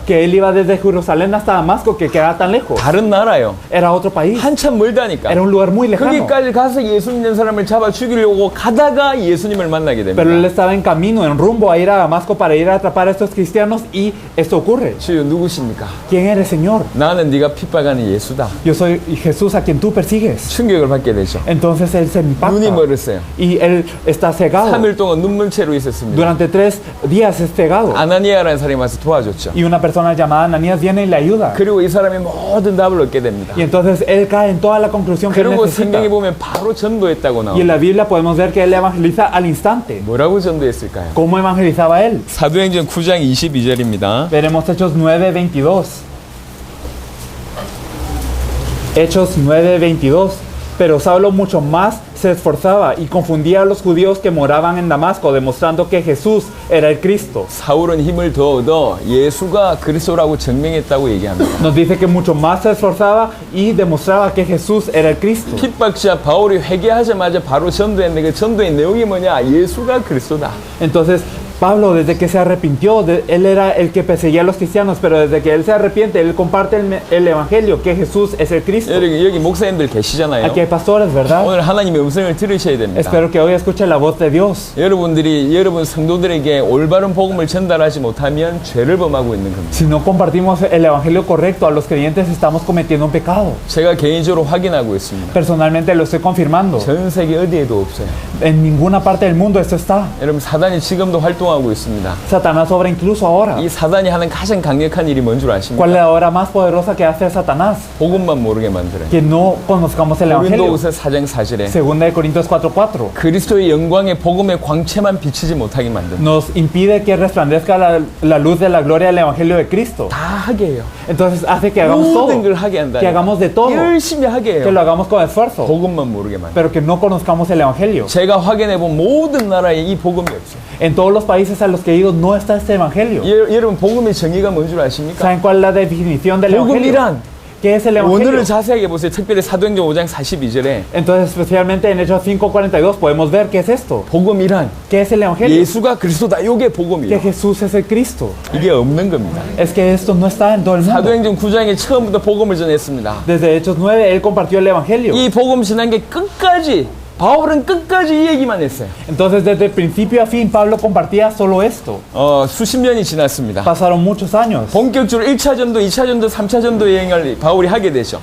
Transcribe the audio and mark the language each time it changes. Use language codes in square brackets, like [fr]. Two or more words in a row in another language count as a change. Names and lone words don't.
[es] Que él iba desde Jerusalén hasta Damasco, que quedaba tan lejos. [ko] 다른 나라요. [es] Era otro país. [ko] 한참 멀다니까. [es] Era un lugar muy lejano. [ko] 거기까지 가서 예수 믿는 사람을 잡아 죽이려고 가다가 예수님을 만나게 됩니다. [es] Pero él estaba en camino, en rumbo a ir a Damasco para ir a atrapar a estos cristianos y esto ocurre. [ko] 주여 누구십니까? [es] ¿Quién eres, Señor? [ko] 나는 네가 핍박하는 예수다. [es] Yo soy Jesús a quien tú persigues. [ko] 충격을 받게 되죠. [es] Entonces él se impacta [ko] 눈이 멀었어요. [es] y él está cegado. [ko] 3일 동안 눈물채로 있었습니다. [es] Durante 3 días es cegado. [ko] 아나니아라는 사람이 와서 도와줬죠. [es] Y una persona llamada Ananías viene y le ayuda. [ko] 그리고 이 사람이 모든 답을 얻게 됩니다. [es] Y entonces él cae en toda la conclusión que él [ko] 그리고 [es] necesita. [ko] 성경에 보면 바로 전도했다고 [es] Y en [ko] 나옵니다. [es] la Biblia podemos ver que él evangeliza al instante. [ko] 뭐라고 전도했을까요? [es] ¿Cómo evangelizaba él? [ko] 사도행전 9장 22절입니다. [es] Veremos Hechos 9:22. Hechos 9:22. Pero Saulo mucho más se esforzaba y confundía a los judíos que moraban en Damasco, demostrando que Jesús era el Cristo. [ko] 사울은 힘을 더 얻어 예수가 그리스도라고 증명했다고 얘기합니다. [es] Nos dice que mucho más se esforzaba y demostraba que Jesús era el Cristo. [ko] 핍박자 바울이 회개하자마자 바로 전도했는데 그 전도의 내용이 뭐냐? 예수가 그리스도다. [es] Entonces, Pablo, desde que se arrepintió, él era el que perseguía a los cristianos, pero desde que él se arrepiente, él comparte el evangelio, que Jesús es el Cristo. [ko] 여기 목사님들 계시잖아요. [es] Aquí hay pastores, ¿verdad? [ko] 오늘 하나님의 음성을 들으셔야 됩니다. [es] Espero que hoy escuchen la voz de Dios. [ko] 여러분들이 여러분 성도들에게 올바른 복음을 전달하지 못하면 죄를 범하고 있는 겁니다. [es] Si no compartimos el evangelio correcto a los creyentes, estamos cometiendo un pecado. [ko] 제가 개인적으로 확인하고 있습니다. [es] Personalmente lo estoy confirmando. [ko] 전 세계 어디에도 없어요. [es] En ninguna parte del mundo esto está. [ko] 여러분 사단이 지금도 활동하고 있습니다. [es] Satanás obra incluso ahora. [ko] 이 사단이 하는 가장 강력한 일이 뭔 줄 [es] ¿Cuál [ko] 아십니까? [es] es la obra más poderosa que hace Satanás? [ko] 복음만 모르게 만들어요. [es] Que no conozcamos el evangelio. [ko] 고린도후서 4장 4절에 [es] Segunda de Corintios 4:4. [ko] 그리스도의 영광의 복음의 광채만 비치지 못하게 만듭니다. [es] Nos impide que resplandezca la luz de la gloria del evangelio de Cristo. [ko] 다 하게 해요. [es] Entonces hace que hagamos todo. [ko] 모든 걸 하게 한다. [es] Que hagamos de todo. [ko] 열심히 하게 [es] Que [ko] 해요. [es] lo hagamos con esfuerzo. [ko] 복음만 모르게 만들어요. [es] Pero que no conozcamos el evangelio. [ko] 제가 확인해 본 모든 나라에 이 복음이 없어요. [es] En todos los países a los que he ido no está este evangelio. [ko] 여러분 복음의 정의가 뭔 줄 아십니까? [es] ¿Saben cuál es la definición del evangelio? [ko] 복음이란 [es] ¿Qué es el evangelio? [ko] 오늘을 자세하게 보세요. 특별히 사도행전 5장 42절에 [es] Entonces, especialmente en Hechos 5:42 podemos ver qué es esto. [ko] 복음이란 [es] ¿Qué es el evangelio? [ko] 예수가 그리스도다. 이게 [es] Que [ko] 복음이에요. [es] Jesús es el Cristo. [ko] 이게 없는 겁니다. [es] Es que esto no está en todo el mundo. [ko] 사도행전 9장에 처음부터 복음을 전했습니다. [es] Desde Hechos 9 él compartió el evangelio. [ko] 이 복음 전한 게 끝까지 바울은 끝까지 이 얘기만 했어요. [es] Entonces, desde principio a fin Pablo compartía solo esto. [ko] 수십 년이 지났습니다. [es] Pasaron muchos años. [ko] 본격적으로 1차 전도, 2차 전도, 3차 전도 여행을 바울이 하게 되죠.